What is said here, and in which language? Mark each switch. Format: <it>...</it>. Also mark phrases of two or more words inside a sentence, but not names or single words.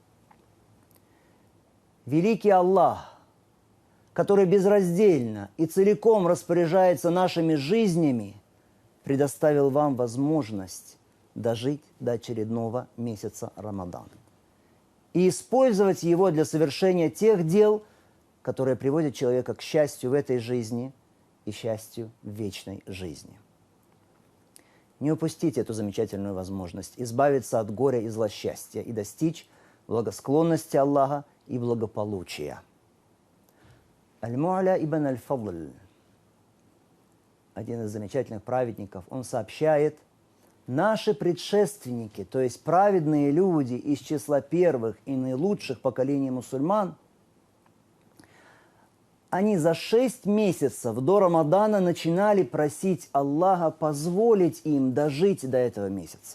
<ru>Великий Аллах, который безраздельно и целиком распоряжается нашими жизнями, предоставил вам возможность дожить до очередного месяца Рамадан и использовать его для совершения тех дел, которые приводят человека к счастью в этой жизни и счастью в вечной жизни. Не упустите эту замечательную возможность избавиться от горя и злосчастья и достичь благосклонности Аллаха и благополучия. Аль-Му'ля ибн Аль-Фадл, один из замечательных праведников, он сообщает: наши предшественники, то есть праведные люди из числа первых и наилучших поколений мусульман, они за 6 месяцев до Рамадана начинали просить Аллаха позволить им дожить до этого месяца.</ru>